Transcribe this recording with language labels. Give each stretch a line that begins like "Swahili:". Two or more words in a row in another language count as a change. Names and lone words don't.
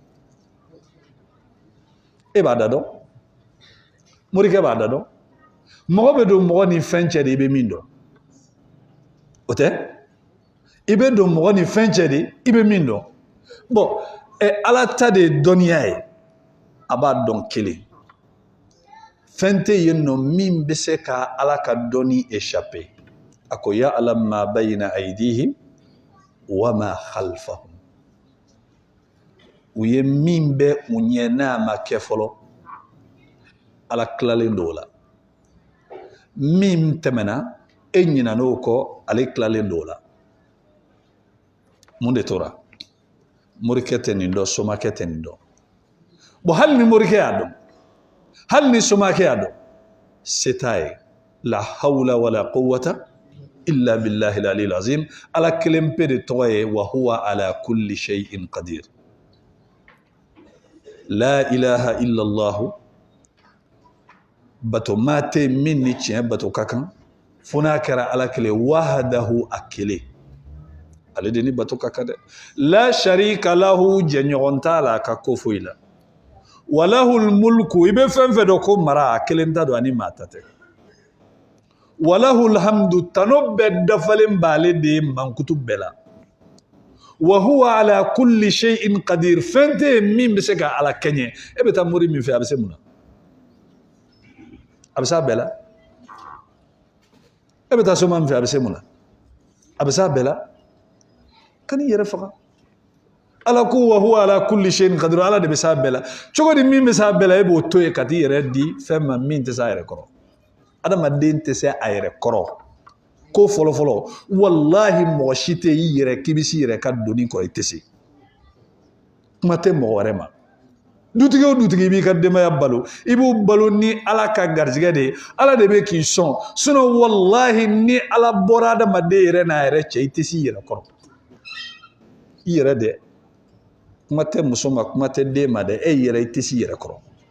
Bambara: e b'a da dɔn morikɛ b'a da dɔn mɔgɔ bɛ don mɔgɔ ni fɛn cɛ de i bɛ min dɔn o tɛ i bɛ don mɔgɔ ni fɛn cɛ de i bɛ min dɔn bon Ala ta de ye dɔnniya ye a b'a dɔn kelen fɛn tɛ yen nɔ min bɛ se ka Ala ka dɔnni échapper a ko
Arabic: يعلم ما بين أيديهم وما خلفهم
Bambara: u ye min bɛ u ɲɛ n'a ma kɛ fɔlɔ Ala tilalen don o la min tɛmɛna e ɲinan'o kɔ ale tilalen don o la mun de tora morikɛ tɛ nin dɔn somakɛ tɛ nin dɔn bon hali ni morikɛ y'a dɔn hali ni somakɛ y'a dɔn se t'a ye
Arabic: لا حول ولا قوة إلا بالله العلي العظيم
Bambara: Ala kelen pe de tɔgɔ ye
Arabic: وهو على كل شيء قدير لا إله إلا الله
Bambara: bato maa tɛ min ni tiɲɛ bato ka kan fo n'a kɛra Ala kelen wahadahu a kelen ale de ni bato ka kan dɛ
Arabic: لا شريك له
Bambara: jɛɲɔgɔn t'a la a ka ko foyi la
Arabic: وله الملك
Bambara: i bɛ fɛn fɛn dɔn ko mara a kelen ta don ani maa ta tɛ
Arabic: وله الحمد
Bambara: tano bɛɛ dafalen b'ale de ye mankutu bɛɛ la
Arabic: وهو على كل شيء قدير
Bambara: fɛn tɛ yen min bɛ se ka Ala kɛɲɛ e bɛ taa mori min fɛ a bɛ se mun na a bɛ se a bɛɛ la e bɛ taa soma min fɛ a bɛ se mun na a bɛ se a bɛɛ la ka n'i yɛrɛ faga Ala ko
Arabic: وهو على كل شيء قدير
Bambara: Ala de bɛ se a bɛɛ la cogo di min bɛ se a bɛɛ la e b'o to yen ka t'i yɛrɛ di fɛn ma min tɛ se a yɛrɛ kɔrɔ adamaden tɛ se a yɛrɛ kɔrɔ ko fɔlɔfɔlɔ wallahi mɔgɔ si tɛ i yɛrɛ k'i bɛ s'i yɛrɛ ka doni kɔrɔ i tɛ se kuma tɛ mɔgɔ wɛrɛ ma dutigi o dutigi b'i ka denbaya balo i b'u balo ni ala ka garizigɛ de ye ala de bɛ k'i sɔn sinon wallahi ni ala bɔra adamaden yɛrɛ n'a yɛrɛ cɛ i tɛ s'i yɛrɛ kɔrɔ i yɛrɛ dɛ kuma tɛ muso ma kuma tɛ den ma dɛ e yɛrɛ i tɛ s'i yɛrɛ kɔrɔ